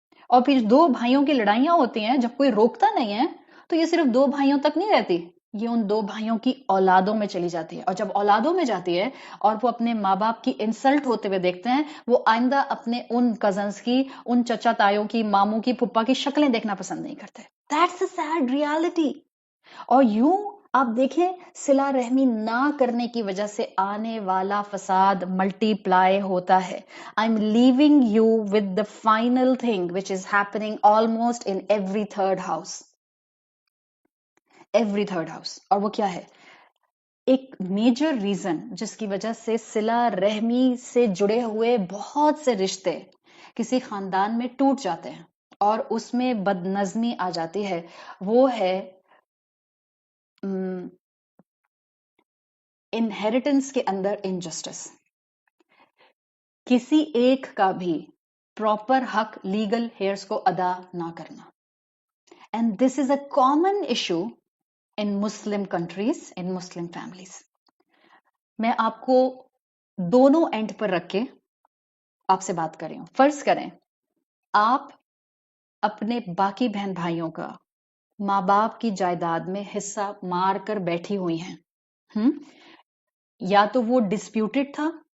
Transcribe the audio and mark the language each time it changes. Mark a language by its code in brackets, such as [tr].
[ur] اور پھر دو بھائیوں کی لڑائیاں ہوتی ہیں جب کوئی روکتا نہیں ہے تو یہ صرف دو بھائیوں تک نہیں رہتی، یہ ان دو بھائیوں کی اولادوں میں چلی جاتی ہے. اور جب اولادوں میں جاتی ہے اور وہ اپنے ماں باپ کی انسلٹ ہوتے ہوئے دیکھتے ہیں، وہ آئندہ اپنے ان کزنز کی، ان چچا تایوں کی، ماموں کی، پھپھا کی شکلیں دیکھنا پسند نہیں کرتے. [en] That's a sad reality. [ur] اور یوں آپ دیکھیں صلہ رحمی نہ کرنے کی وجہ سے آنے والا فساد ملٹی پلائی ہوتا ہے. [en] I'm leaving you with the final thing which is happening almost in every third house. Every third house. [ur] اور وہ کیا ہے؟ ایک میجر ریزن جس کی وجہ سے صلہ رحمی سے جڑے ہوئے بہت سے رشتے کسی خاندان میں ٹوٹ جاتے ہیں اور اس میں بد نظمی آ جاتی ہے، وہ ہے انہیریٹنس کے اندر انجسٹس. کسی ایک کا بھی پراپر حق لیگل ہیئرس کو ادا نہ کرنا. [en] And this is a common issue in Muslim countries, in Muslim families. [ur] میں آپ کو دونوں اینڈ پر رکھ کے آپ سے بات کر رہی ہوں. فرض کریں آپ اپنے باقی بہن بھائیوں کا ماں باپ کی جائیداد میں حصہ مار کر بیٹھی ہوئی ہیں. یا تو وہ ڈسپیوٹڈ تھا